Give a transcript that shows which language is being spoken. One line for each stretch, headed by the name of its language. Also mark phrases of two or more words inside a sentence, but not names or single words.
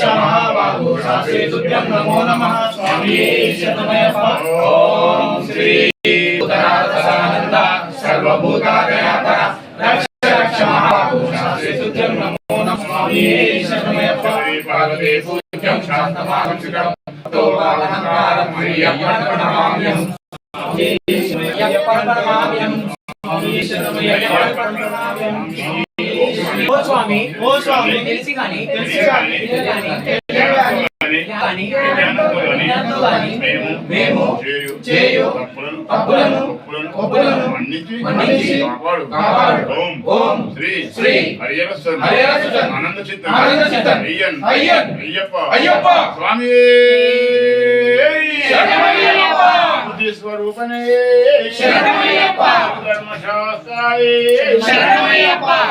Sanskrit: महाबाहु शास्त्रे तुभ्यं नमो नमः स्वामी शतमयप्पा ओम श्री उदरानंद सर्वभूतादयापर रक्ष रक्ष महाबाहु शास्त्रे तुभ्यं नमो नमः स्वामी शतमयप्पा पार्वती पूज्यं शान्तमानं शिखरं तो पावनकारं प्रियं प्रणमाम्यहं स्वामी शतमयप्पा प्रणमाम्यहं स्वामी शतमयप्पा प्रणमाम्यहं ओ स्वामी
Telugu: తెలిసి కానీ మేము చేయు తప్పులను మన్నించి కాపాడు
Sanskrit: ఓం శ్రీ హరిహరసుతన్ ఆనంద చిత్తన్ అయ్యప్ప స్వామి శరణమయ్యప్ప స్వరూపనే శరణమయ్యప్ప ధర్మశాస్త్రాయే శరణమయ్యప్ప